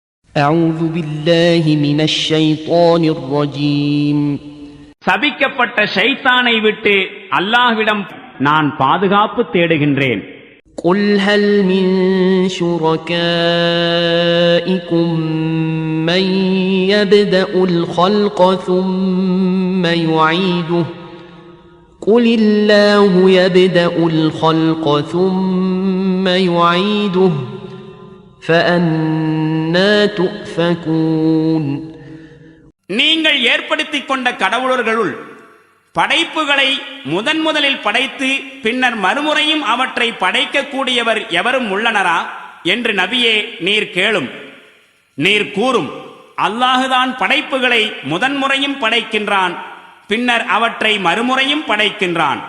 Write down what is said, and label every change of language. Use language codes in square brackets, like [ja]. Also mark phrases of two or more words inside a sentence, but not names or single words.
[ar] أعوذ بالله من الشيطان الرجيم. [ta] சபிக்கப்பட்ட ஷைத்தானை விட்டு அல்லாஹ்விடம் நான் பாதுகாப்பு தேடுகின்றேன். [ar] قل هل من شركائكم من يبدأ الخلق ثم يعيده قل الله يبدأ الخلق ثم يعيده فأنى تؤفكون. [ta] நீங்கள் ஏற்படுத்திக் கொண்ட கடவுளர்களுள் படைப்புகளை முதலில் படைத்து பின்னர் மறுமுறையும் அவற்றை படைக்கக்கூடியவர் எவரும் உள்ளனரா என்று நபியே நீர் கேளும். நீர் கூறும், அல்லாஹுதான் படைப்புகளை முதன்முறையும் படைக்கின்றான், பின்னர் அவற்றை மறுமுறையும் படைக்கின்றான்.